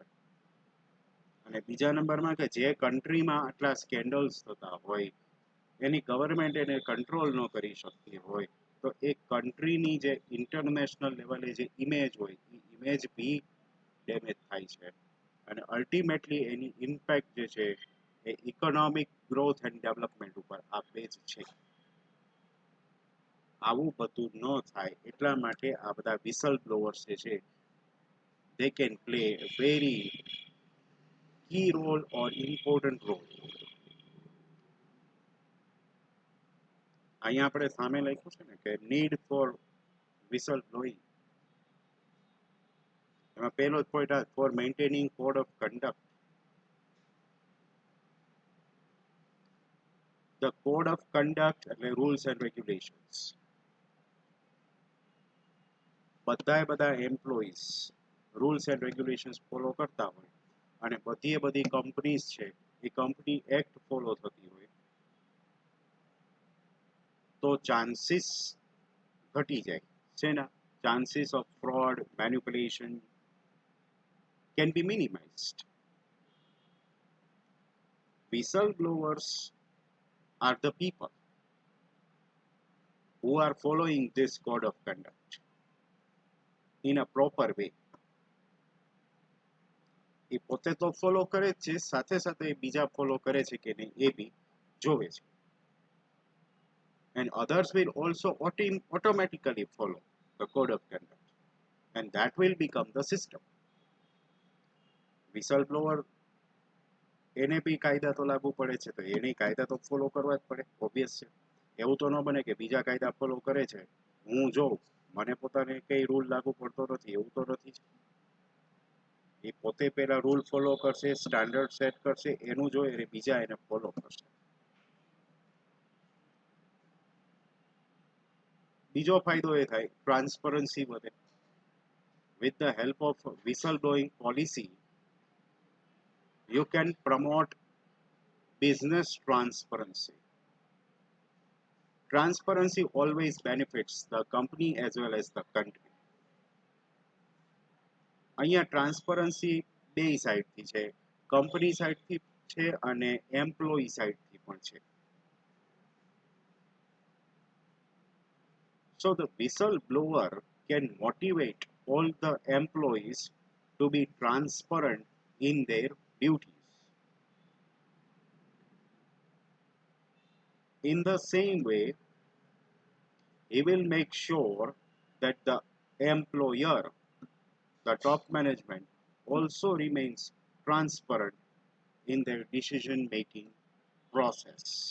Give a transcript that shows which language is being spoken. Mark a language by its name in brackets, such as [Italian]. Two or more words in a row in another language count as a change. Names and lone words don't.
[Gujarati] અને બીજા નંબરમાં કે જે કન્ટ્રીમાં આટલા સ્કેન્ડલ્સ થતા હોય એની ગવર્મેન્ટ એને કંટ્રોલ ન કરી શકતી હોય તો એ કન્ટ્રીની જે [English] international level [Gujarati] જે ઇમેજ હોય એ ઇમેજ બી ડેમેજ થાય છે અને અલ્ટિમેટલી એની ઇમ્પેક્ટ જે છે એ [English] economic growth and development [Gujarati] ઉપર આપે જ છે. આવું બધું ન થાય એટલા માટે આ બધા [English] whistle blowers [Gujarati] જે છે [English] they can play a very key role or important role. [Gujarati] અહીંયા આપણે સામે લખ્યું છે ને કે [English] need for whistle blowing, [Gujarati] એમાં પહેલો જ પોઈન્ટ આ [English] for maintaining code of conduct. the code of conduct એટલે rules and regulations. [Gujarati] બધા એમ્પ્લોઈઝ [English] rules and regulations follow [Gujarati] કરતા હોય અને બધી કંપનીઝ છે એ કંપની એક્ટ ફોલો થતી હોય તો ચાન્સીસ ઘટી જાય છે ને. [English] chances of fraud manipulation can be minimized. Whistleblowers are the people who are following this code of conduct in a proper way. [Gujarati] એ પોતે તો ફોલો કરે છે, સાથે સાથે બીજા ફોલો કરે છે કે નહીં એ બી જોવે છે. [English] And others will also automatically follow the code of conduct and that will become the system. [Gujarati] Whistleblower એને બી કાયદા તો લાગુ પડે છે તો એને કાયદા તો ફોલો કરવા જ પડે, ઓબ્વિયસ છે. એવું તો ન બને કે બીજા કાયદા ફોલો કરે છે હું જોઉં મને પોતાને કઈ રૂલ લાગુ પડતો નથી, એવું તો નથી. એ પોતે પહેલા રૂલ ફોલો કરશે, [English] standard set [Gujarati] કરશે, એનું જોઈ અને બીજા એને ફોલો કરશે. બીજો ફાયદો એ થાય ટ્રાન્સપરન્સી વધે. [English] With the help of whistleblowing policy you can promote business transparency. Transparency always benefits the company as well as the country. [Gujarati] અહીંયા ટ્રાન્સપરન્સી બે સાઈડથી છે, કંપની સાઈડથી છે અને એમ્પ્લોયી સાઈડથી પણ છે. [English] So the whistleblower can motivate all the employees to be transparent in their duties. In the same way, he will make sure that the employer, the top management, also remains transparent in their decision making process.